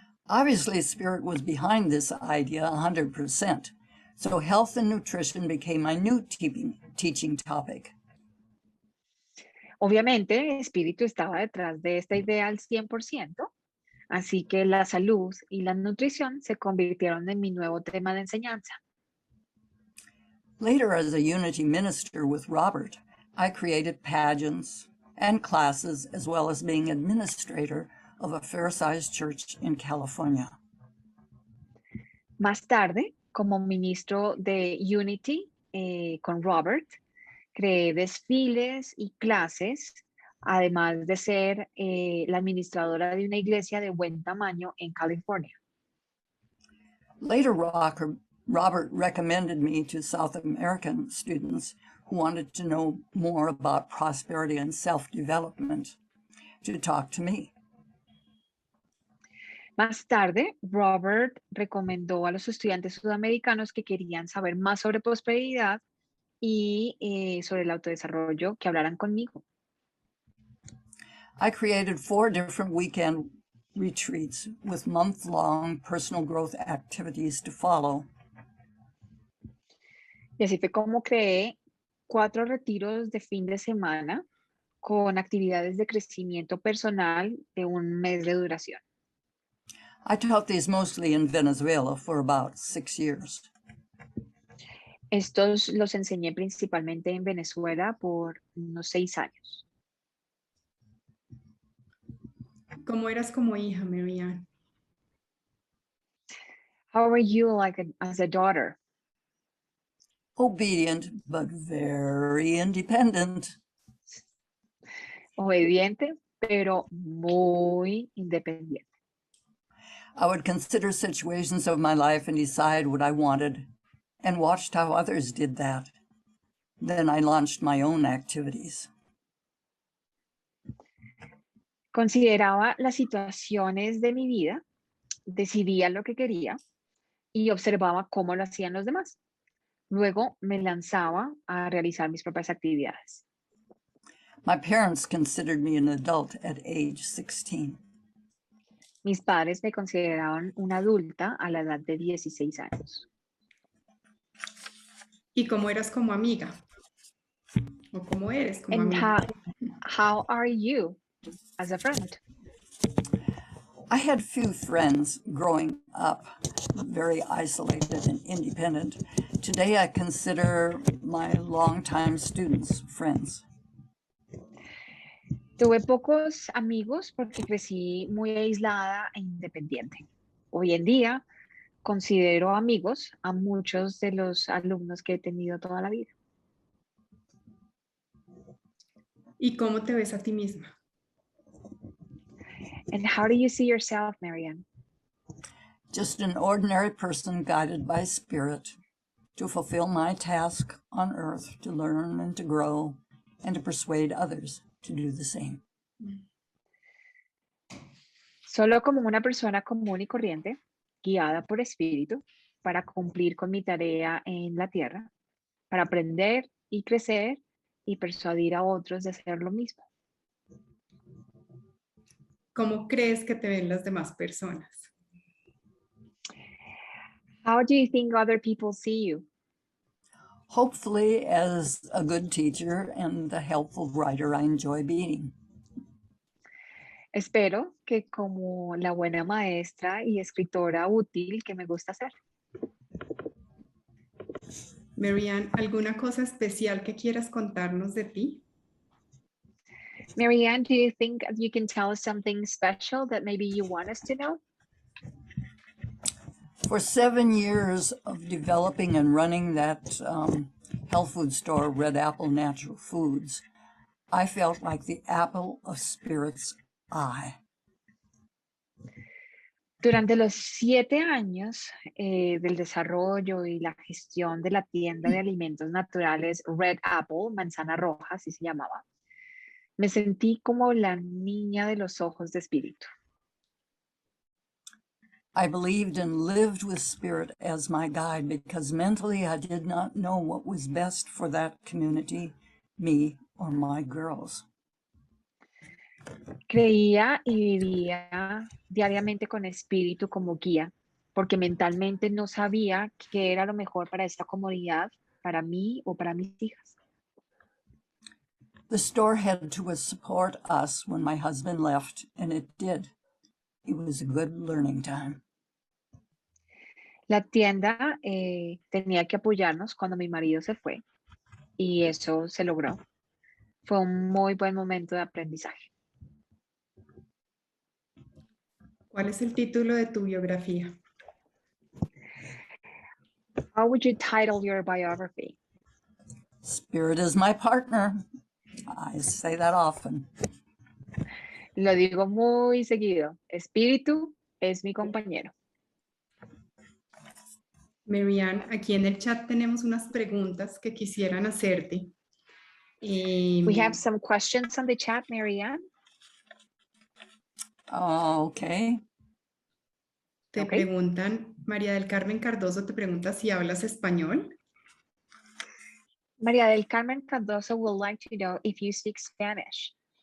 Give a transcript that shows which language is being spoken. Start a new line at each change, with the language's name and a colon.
English: Obviously, Spirit was behind this idea 100%, so health and nutrition became my new teaching topic.
Spanish: Obviamente, Espíritu estaba detrás de esta idea al 100%, así que la salud y la nutrición se convirtieron en mi nuevo tema de enseñanza.
English: Later, as a Unity minister with Robert, I created pageants and classes, as well as being administrator of a fair-sized church in California.
Spanish: Más tarde, como ministro de Unity con Robert, creé desfiles y clases, además de ser la administradora de una iglesia de buen tamaño en California.
English: Later, Robert recommended me to South American students who wanted to know more about prosperity and self-development to talk to me.
Spanish: Más tarde, Robert recomendó a los estudiantes sudamericanos que querían saber más sobre prosperidad y sobre el autodesarrollo que hablaran conmigo.
English: I created 4 different weekend retreats with month-long personal growth activities to follow.
Spanish: Y así fue como creé 4 retiros de fin de semana con actividades de crecimiento personal de un mes de duración.
English: I taught these mostly in Venezuela for about 6 years.
Spanish: Estos los enseñé principalmente en Venezuela por unos 6 años. ¿Cómo eras como hija, Marianne?
English: How are you as a daughter? Obedient, but very independent.
Spanish: Obediente, pero muy independiente.
English: I would consider situations of my life and decide what I wanted, and watched how others did that. Then I launched my own activities.
Spanish: Consideraba las situaciones de mi vida, decidía lo que quería y observaba cómo lo hacían los demás. Luego me lanzaba a realizar mis propias actividades.
English: My parents considered me an adult at age 16.
Spanish: Mis padres me consideraban una adulta a la edad de 16 años. ¿Y cómo eras como amiga? ¿O cómo eres como
English: And
Spanish: amiga?
English: how are you as a friend? I had few friends growing up, very isolated and independent. Today I consider my longtime students friends.
Spanish: Tuve pocos amigos porque crecí muy aislada e independiente. Hoy en día considero amigos a muchos de los alumnos que he tenido toda la vida. ¿Y cómo te ves a ti misma?
English: And how do you see yourself, Marianne? Just an ordinary person guided by Spirit to fulfill my task on earth, to learn and to grow, and to persuade others to do the same.
Spanish: Solo como una persona común y corriente, guiada por espíritu, para cumplir con mi tarea en la tierra, para aprender y crecer y persuadir a otros de hacer lo mismo. ¿Cómo crees que te ven las demás personas?
English: How do you think other people see you? Hopefully, as a good teacher and the helpful writer I enjoy being.
Spanish: Espero que como la buena maestra y escritora útil que me gusta ser. Marianne, ¿alguna cosa especial que quieras contarnos de ti?
English: Marianne, do you think you can tell us something special that maybe you want us to know? For 7 years of developing and running that health food store, Red Apple Natural Foods, I felt like the apple of Spirit's eye.
Spanish: Durante los 7 años del desarrollo y la gestión de la tienda de alimentos naturales Red Apple, manzana roja, así se llamaba, me sentí como la niña de los ojos de espíritu.
English: I believed and lived with Spirit as my guide because mentally I did not know what was best for that community, me, or my girls.
Spanish: Creía y vivía diariamente con espíritu como guía, porque mentalmente no sabía qué era lo mejor para esta comunidad, para mí o para mis hijas.
English: The store had to support us when my husband left, and it did. It was a good learning time.
Spanish: La tienda tenía que apoyarnos cuando mi marido se fue y eso se logró. Fue un muy buen momento de aprendizaje. ¿Cuál es el título de tu biografía?
English: How would you title your biography? Spirit is my partner. I say that often.
Spanish: Lo digo muy seguido. Espíritu es mi compañero. Marianne, aquí en el chat tenemos unas preguntas que quisieran hacerte.
English: We have some questions on the chat, Marianne. Okay.
Spanish: Te Ok. preguntan, María del Carmen Cardoso te pregunta si hablas español.
English: María del Carmen Cardoso would like to know if you speak Spanish.